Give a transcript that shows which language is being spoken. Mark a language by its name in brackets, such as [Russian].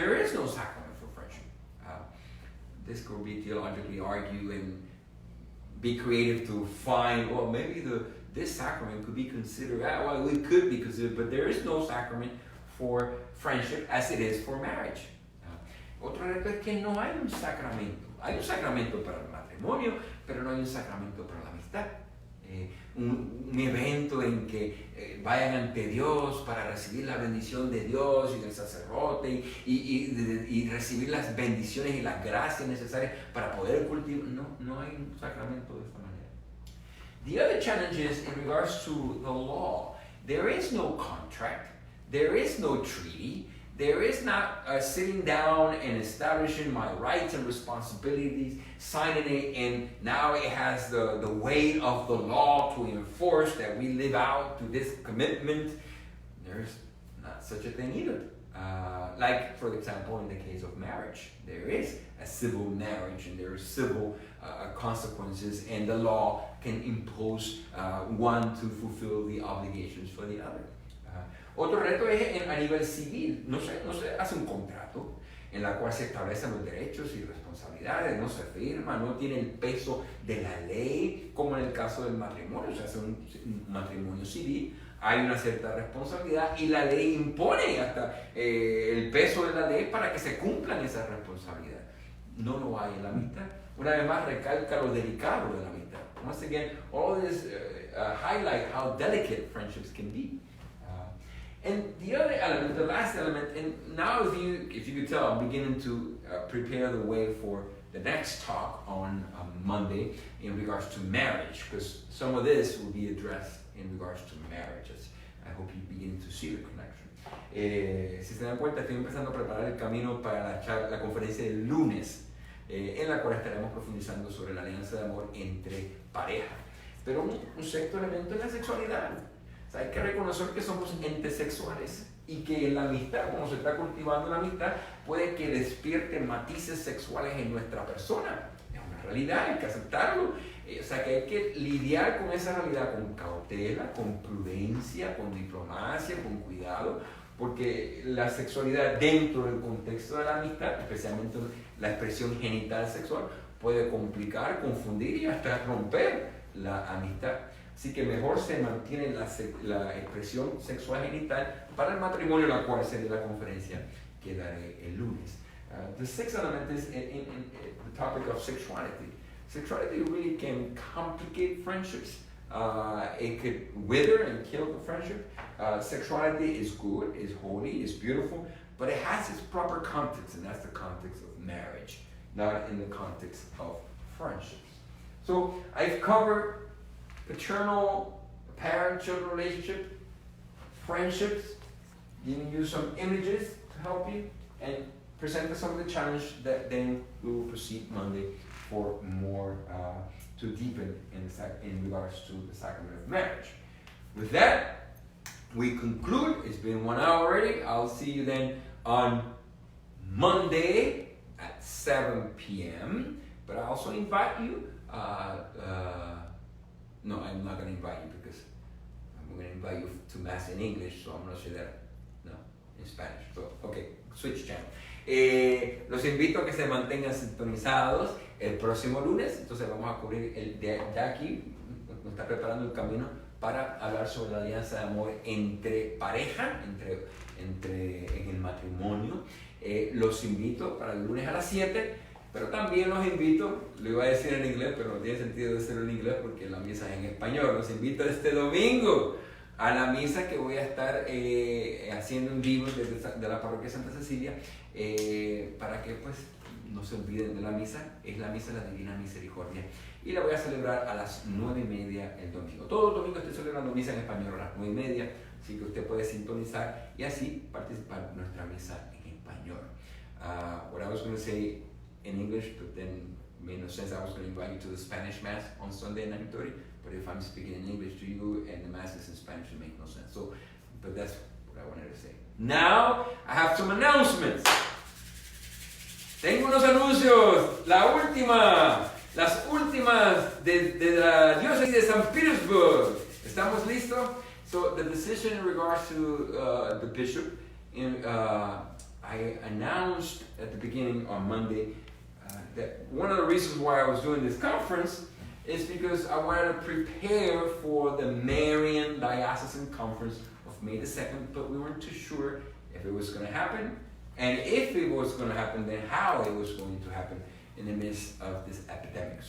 [English] There is no sacrament for friendship. This could be theologically argued and be creative to find, well, maybe this sacrament could be considered, well, it could be considered, but there is no sacrament for friendship as it is for marriage. [Spanish] Otro reto es que no hay un sacramento. Hay un sacramento para el matrimonio, pero no hay un sacramento para la amistad. Un evento en que vayan ante Dios para recibir la bendición de Dios y del sacerdote y recibir las bendiciones y las gracias necesarias para poder cultivar. No hay un sacramento de esta manera. [English] The other challenge is in regards to the law. There is no contract. There is no treaty. There is not sitting down and establishing my rights and responsibilities, signing it, and now it has the weight of the law to enforce that we live out to this commitment. There's not such a thing either. Like, for example, in the case of marriage, there is a civil marriage and there are civil consequences, and the law can impose one to fulfill the obligations for the other. [Spanish] Otro reto es a nivel civil. No se hace un contrato en la cual se establecen los derechos y responsabilidades, no se firma, no tiene el peso de la ley, como en el caso del matrimonio. Se hace un matrimonio civil, hay una cierta responsabilidad y la ley impone hasta el peso de la ley para que se cumplan esas responsabilidades. No lo hay en la amistad. Una vez más recalca lo delicado de la amistad. [English] Once again, all this highlight how delicate friendships can be. And the other element, the last element, and now if you could tell, I'm beginning to prepare the way for the next talk on Monday in regards to marriage, because some of this will be addressed in regards to marriages. I hope you begin to see the connection. [Spanish] Si se dan cuenta, estoy empezando a preparar el camino para la conferencia del lunes, en la cual estaremos profundizando sobre la alianza de amor entre pareja. Pero un sexto elemento es la sexualidad. O sea, hay que reconocer que somos entes sexuales y que la amistad, como se está cultivando la amistad, puede que despierte matices sexuales en nuestra persona. Es una realidad, hay que aceptarlo. O sea, que hay que lidiar con esa realidad con cautela, con prudencia, con diplomacia, con cuidado, porque la sexualidad dentro del contexto de la amistad, especialmente la expresión genital sexual, puede complicar, confundir y hasta romper la amistad. Así que mejor se mantiene la expresión sexual genital para el matrimonio, la cual sería la conferencia que daré el lunes. [English] The sixth element is in the topic of sexuality. Sexuality really can complicate friendships. It could wither and kill the friendship. Sexuality is good, is holy, is beautiful, but it has its proper context, and that's the context of marriage, not in the context of friendships. So I've covered paternal, parent-children relationship, friendships, giving you some images to help you, and presented some of the challenge that then we will proceed Monday for more to deepen in regards to the sacrament of marriage. With that, we conclude. It's been 1 hour already. I'll see you then on Monday at 7 p.m. But I also invite you. No, I'm not going to invite you because I'm going to invite you to Mass in English, so I'm going to say that, no, in Spanish. So, okay, switch channel. [Spanish] Los invito a que se mantengan sintonizados el próximo lunes. Entonces vamos a cubrir de aquí, nos está preparando el camino para hablar sobre la alianza de amor entre pareja, en el matrimonio. Los invito para el lunes a las 7. Pero también los invito, lo iba a decir en inglés, pero no tiene sentido decirlo en inglés porque la misa es en español. Los invito este domingo a la misa que voy a estar haciendo en vivo de la parroquia Santa Cecilia, para que pues no se olviden de la misa. Es la misa de la Divina Misericordia y la voy a celebrar a las 9:30 1:30 el domingo. Todo el domingo estoy celebrando misa en español a las 9:30, así que usted puede sintonizar y así participar en nuestra misa en español. [English] What I was going to say in English, but then made no sense. I was going to invite you to the Spanish Mass on Sunday 9:30, but if I'm speaking in English to you and the Mass is in Spanish, it makes no sense. So, but that's what I wanted to say. Now, I have some announcements. [Spanish] Tengo unos anuncios. Las últimas de la diócesis de San Petersburg. ¿Estamos listos? [English] So, the decision in regards to the bishop, I announced at the beginning on Monday that one of the reasons why I was doing this conference is because I wanted to prepare for the Marian Diocesan Conference of May the 2nd, but we weren't too sure if it was going to happen, and if it was going to happen, then how it was going to happen in the midst of this epidemic.